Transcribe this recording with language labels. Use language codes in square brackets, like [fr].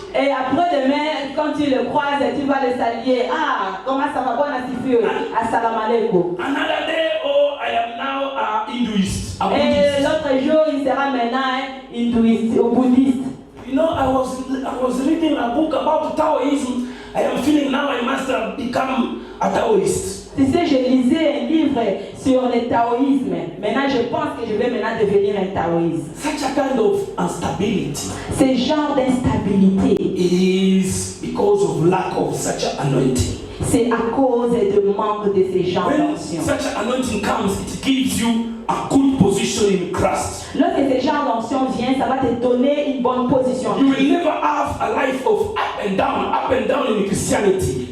[fr] Et après demain, quand tu le croises, tu vas le saluer. Ah, comment ça va? Bon assisté. [ar] Assalamu alaikum. [en] Another day, oh, I am now a Hinduist. [fr] Et l'autre jour, il sera maintenant hindouiste ou bouddhiste. [en] You know, I was reading a book about Taoism. I am feeling now I must have become a Taoist. [fr] Tu sais, je lisais un livre sur le taoïsme. Maintenant, je pense que je vais maintenant devenir un taoïste. [en] Such a kind of instability. [fr] Ce genre d'instabilité [en] Is because of lack of such an anointing. [fr] c'est à cause du manque de ces gens [en] When [fr] d'onction. [en] such an anointing comes, it gives you a good position in Christ. [fr] Lorsque ces gens d'onction viennent, ça va te donner une bonne position. [en] You will never have a life of up and down in Christianity.